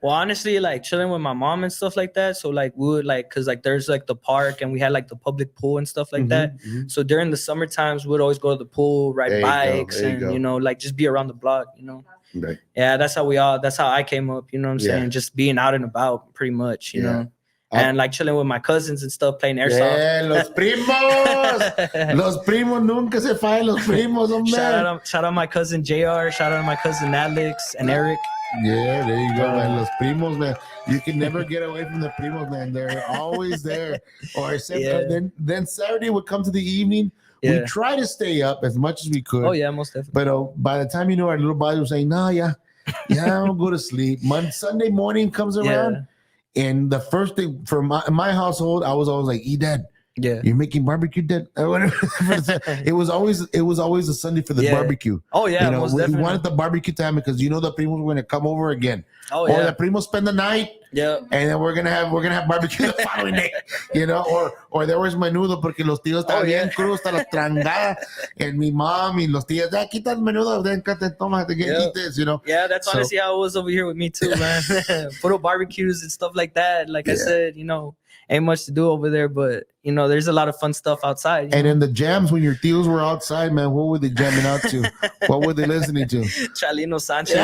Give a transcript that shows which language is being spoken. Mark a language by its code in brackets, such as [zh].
[en] Well, honestly, like chilling with my mom and stuff like that. So like we would because there's like the park and we had like the public pool and stuff like that. Mm-hmm. So during the summer times, we'd always go to the pool, ride bikes, and just be around the block. Right. Yeah, that's how I came up. You know what I'm saying? Just being out and about, pretty much. You know. And like chilling with my cousins and stuff, playing airsoft. Yeah, [es] los primos. Los primos nunca se fallan, los primos, hombre. [en] Shout out my cousin JR. Shout out my cousin Alex and Eric. Yeah, there you go, man. [es] Los primos, [en] man. You can never get away from the primos, man. They're always there. Or then Saturday would come to the evening. We try to stay up as much as we could. Oh, yeah, most definitely. But by the time our little bodies were saying, no, I'll go to sleep. Sunday morning comes around. And the first thing for my household, I was always like, Dad, you're making barbecue, Dad. It was always a Sunday for the barbecue. Oh yeah, most definitely. We wanted the barbecue time because the primos were gonna come over again. Oh or the primos spend the night. Yeah. And then we're gonna have barbecue the following day. Or there was [es] menudo porque los tíos estaban bien crudos hasta la trangada. [en] And [es] mi [en] mom [es] y los tíos, quita el menudo, [en] then [es] toma, [en] eat this, Yeah, that's honestly how it was over here with me too, man. Photo barbecues and stuff like that. Like I said, ain't much to do over there, but there's a lot of fun stuff outside. And in the jams, when your tios were outside, man, what were they jamming out to? What were they listening to? Chalino Sanchez.